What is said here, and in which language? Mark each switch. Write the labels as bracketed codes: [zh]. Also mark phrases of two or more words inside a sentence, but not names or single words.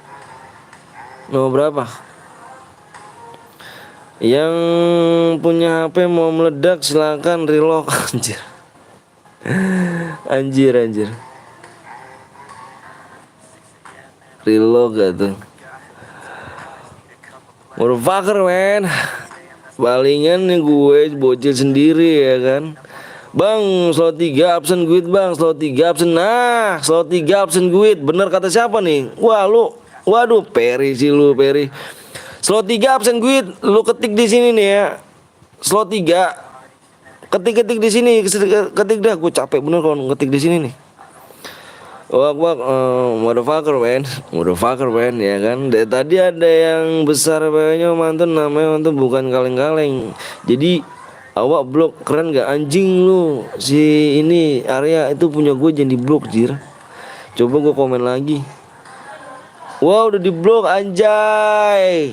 [id] Yang punya HP mau meledak silakan relock. Anjir. Relock gak tuh? [en] Motherfucker man. [id] Palingan nih gue bocil sendiri ya kan. Bang, slot 3 absen guide bang, slot 3 absen. Nah, slot 3 absen guide. Bener kata siapa nih? Waduh, Perry sih lu, Perry. Slot 3 absen guide, lu ketik di sini nih ya. Slot 3. Ketik di sini, ketik dah. Gue capek bener kalau ngetik di sini nih. Wak, [en] motherfucker man [id] ya kan. Dari tadi ada yang besar banyak mantan, namanya mantan bukan kaleng-kaleng. Jadi awak blok keren gak anjing lu. Si ini area itu punya gue, jangan di blok jir. Coba gue komen lagi. Wow udah di blok anjay.